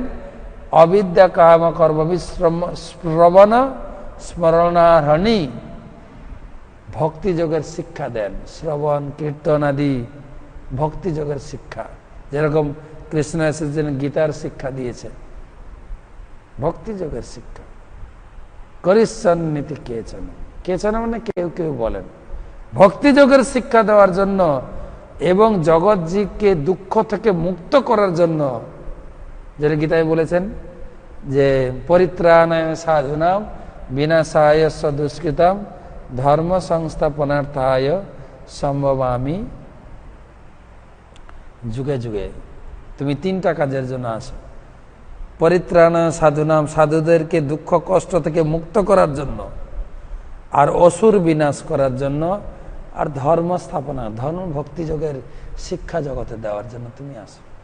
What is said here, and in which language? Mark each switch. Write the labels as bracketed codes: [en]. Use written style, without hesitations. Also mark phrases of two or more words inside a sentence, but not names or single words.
[sa] অবিদ্যা কাম কর্ম শ্রবণ স্মরণারণী [bn] ভক্তিযোগের শিক্ষা দেন, শ্রবণ কীর্তন আদি ভক্তিযোগের শিক্ষা, যেরকম কৃষ্ণ এসেছেন গীতার শিক্ষা দিয়েছেন, ভক্তিযোগের শিক্ষা। [sa] করিসন্নীতি কেচন, [bn] কেচন মানে কেউ কেউ বলেন, ভক্তিযোগের শিক্ষা দেওয়ার জন্য এবং জগৎজীবকে দুঃখ থেকে মুক্ত করার জন্য, যেটা গীতায় বলেছেন যে [sa] পরিত্রাণায় সাধুনাম বিনাশায় দুষ্কৃতম ধর্ম সংস্থাপনার্থায় সম্ভবামি যুগে যুগে। [bn] তুমি তিনটা কাজের জন্য আসো, [sa] পরিত্রাণ সাধুনাম, [bn] সাধুদেরকে দুঃখ কষ্ট থেকে মুক্ত করার জন্য, আর অসুর বিনাশ করার জন্য, আর ধর্ম স্থাপনা, ধর্ম ভক্তিযোগের শিক্ষা জগতে দেওয়ার জন্য তুমি আসো।